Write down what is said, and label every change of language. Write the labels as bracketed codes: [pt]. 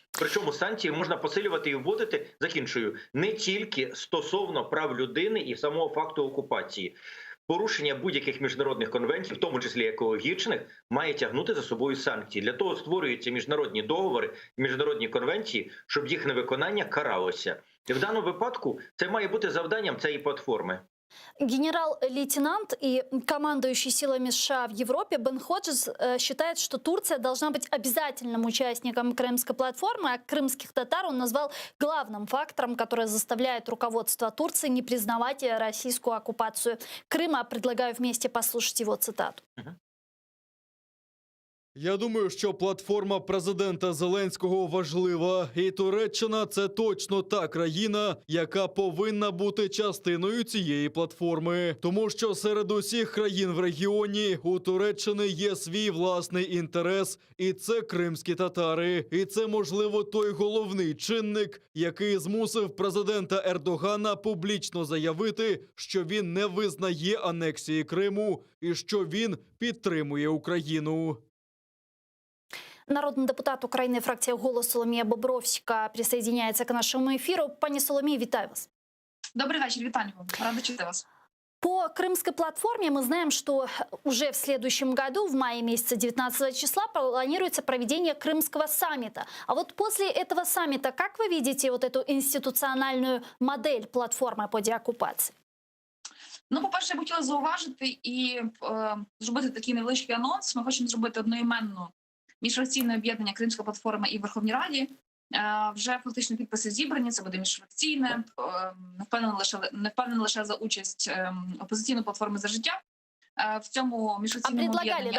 [uk] Причому санкції можна посилювати і вводити, закінчую, не тільки стосовно прав людини і самого факту окупації. Порушення будь-яких міжнародних конвенцій, в тому числі екологічних, має тягнути за собою санкції. Для того створюються міжнародні договори, міжнародні конвенції, щоб їх невиконання каралося. І в даному випадку це має бути завданням цієї платформи. [ru] Генерал-лейтенант и командующий силами США в Европе Бен Ходжес считает, что Турция должна быть обязательным участником крымской платформы, а крымских татар он назвал главным фактором, который заставляет руководство Турции не признавать российскую оккупацию Крыма. Предлагаю вместе послушать его цитату. [uk] Я думаю, що платформа президента Зеленського важлива. І Туреччина – це точно та країна, яка повинна бути частиною цієї платформи. Тому що серед усіх країн в регіоні у Туреччини є свій власний інтерес. І це кримські татари. І це, можливо, той головний чинник, який змусив президента Ердогана публічно заявити, що він не визнає анексії Криму і що він підтримує Україну. Народний депутат України, фракція «Голос» Соломія Бобровська [ru] присоединяется к нашему эфиру. [uk] Пані Соломія, вітаю вас. [ru] Добрый вечер, [uk] витаю вам. Рада чути вас. [ru] По крымской платформе мы знаем, что уже в следующем году, в мае месяце 19 числа, планируется проведение Крымского саммита. А вот после этого саммита, как вы видите вот эту институциональную модель платформы по деоккупации? [uk] Ну, по-перше, я б хотіла зауважити і зробити такий невеличкий анонс. Ми хочемо зробити одноіменну міжфракційне об'єднання Кримська платформа і в Верховній Раді. Вже фактично підписи зібрані, це буде міжфракційне, не впевнена лише за участь опозиційної платформи «За життя» в цьому міжфракційному об'єднанні.